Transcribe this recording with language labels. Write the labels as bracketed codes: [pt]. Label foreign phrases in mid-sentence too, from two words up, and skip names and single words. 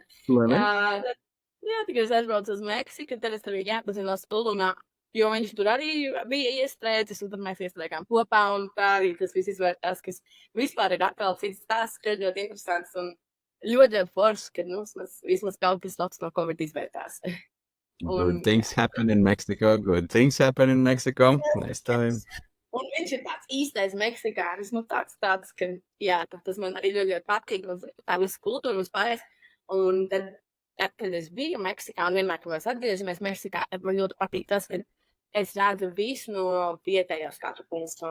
[lv] Jā, tikai es aizbraucu uz Meksiku, tad es arī jāpazinos Tulumā, jo viņš tur arī bija iestrēdzis, un tad mēs iestrēgām kopā, un tā arī tas viss izvērtās, kas vispār ir atkal cits stāsts, ka ļoti interesants un ļoti foršs, ka vismaz kaut kas labs no Covid izvērtās. [en] Good things happen in Mexico. Next time. [lv] Un viņš ir tāds īstais meksikānis, tāds, ka, jā, tas man arī ļoti patīk, tā visu kultūru uzpāries. Un tad, kad es biju Meksikā, un vienmēr, kad mēs atgriežamies Meksikā, man ļoti patīk tas, ka es redzu visu no vietējā skatu punktu.